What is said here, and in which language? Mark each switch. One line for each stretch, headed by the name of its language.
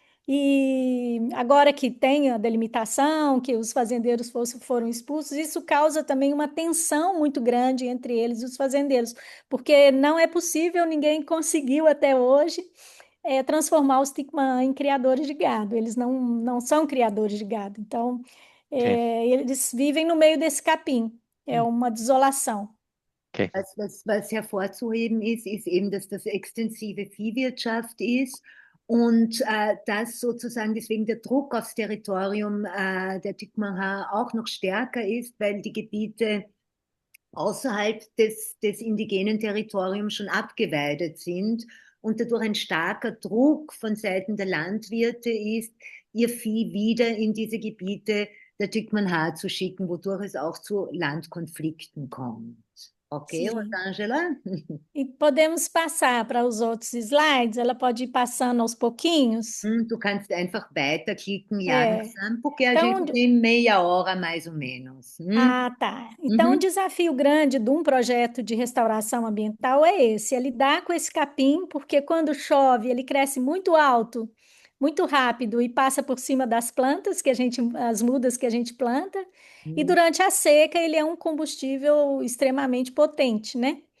Portuguese: E agora que tem a delimitação, que os fazendeiros foram expulsos, isso causa também uma tensão muito grande entre eles e os fazendeiros, porque não é possível, ninguém conseguiu até hoje transformar os Tiquimã em criadores de gado. Eles não são criadores de gado, então ok, eles vivem no meio desse capim. É uma desolação. ok.
German: Was hervorzuheben ist eben, dass das extensive Viehwirtschaft ist und dass sozusagen deswegen der Druck aufs Territorium der Tupinambá auch noch stärker ist, weil die Gebiete außerhalb des indigenen Territoriums schon abgeweidet sind und dadurch ein starker Druck von Seiten der Landwirte ist, ihr Vieh wieder in diese Gebiete der Tupinambá zu schicken, wodurch es auch zu Landkonflikten kommt. Ok,
Portuguese: Sim. Rosângela? E podemos passar para os outros slides, ela pode ir passando aos pouquinhos.
German: Du kannst einfach weiterklicken, Jana,
Portuguese: É. porque a Então, gente tem meia hora mais ou menos. tá. Então, o Uhum. desafio grande de um projeto de restauração ambiental é esse, é lidar com esse capim, porque quando chove, ele cresce muito alto, muito rápido e passa por cima das plantas as mudas que a gente planta, e durante a seca ele é um combustível extremamente potente, né?